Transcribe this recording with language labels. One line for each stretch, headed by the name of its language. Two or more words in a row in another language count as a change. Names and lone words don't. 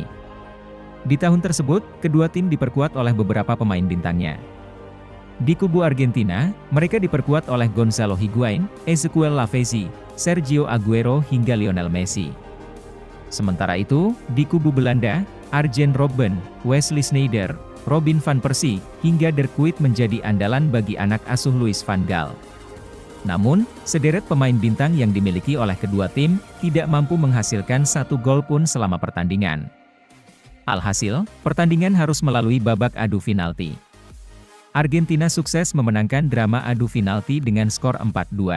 Indonesian: Di tahun tersebut, kedua tim diperkuat oleh beberapa pemain bintangnya. Di kubu Argentina, mereka diperkuat oleh Gonzalo Higuain, Ezequiel Lavezzi, Sergio Aguero hingga Lionel Messi. Sementara itu, di kubu Belanda, Arjen Robben, Wesley Sneijder, Robin van Persie, hingga De Kuyt menjadi andalan bagi anak asuh Louis van Gaal. Namun, sederet pemain bintang yang dimiliki oleh kedua tim, tidak mampu menghasilkan 1 gol pun selama pertandingan. Alhasil, pertandingan harus melalui babak adu penalti. Argentina sukses memenangkan drama adu penalti dengan skor 4-2.